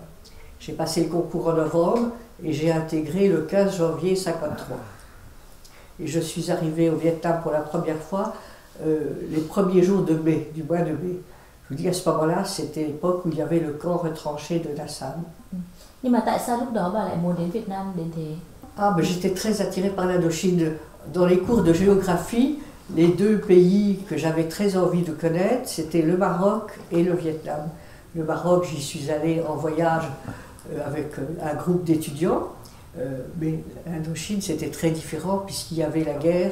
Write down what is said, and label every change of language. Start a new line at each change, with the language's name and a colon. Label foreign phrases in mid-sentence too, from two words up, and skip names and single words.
French: J'ai passé le concours en novembre et j'ai intégré le 15 janvier 1953. Et je suis arrivée au Vietnam pour la première fois les premiers jours de mai, du mois de mai. Je vous dis, à ce moment-là, c'était l'époque où il y avait le camp retranché de Nassam.
Vietnamese: Nhưng mà tại sao lúc đó bà lại muốn đến Việt Nam đến thế?
French: Ah, ben, j'étais très attirée par l'Indochine. Dans les cours de géographie, les deux pays que j'avais très envie de connaître, c'était le Maroc et le Vietnam. Le Maroc, j'y suis allée en voyage avec un groupe d'étudiants, mais l'Indochine, c'était très différent puisqu'il y avait la guerre.